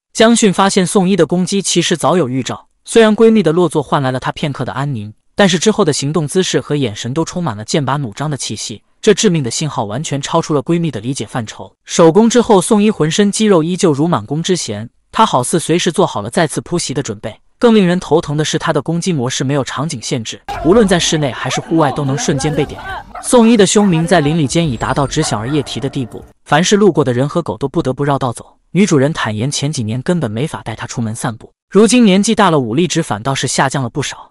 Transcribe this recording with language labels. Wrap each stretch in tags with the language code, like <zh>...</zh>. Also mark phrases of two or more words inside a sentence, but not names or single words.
<zh>江迅發現宋一的攻擊其實早有預兆，雖然閨蜜的落座換來了她片刻的安寧，但是之後的行動姿勢和眼神都充滿了劍拔弩張的氣息。這致命的信號完全超出了閨蜜的理解範疇。手攻之後，宋一渾身肌肉依舊如滿弓之弦，她好似隨時做好了再次撲襲的準備。更令人頭疼的是，她的攻擊模式沒有場景限制，無論在室內還是戶外都能瞬間被點燃。宋一的凶名在鄰里間已達到只小而夜啼的地步，凡是路過的人和狗都不得不繞道走。女主人坦言，前幾年根本沒法帶她出門散步，如今年紀大了，武力值反倒是下降了不少。</zh>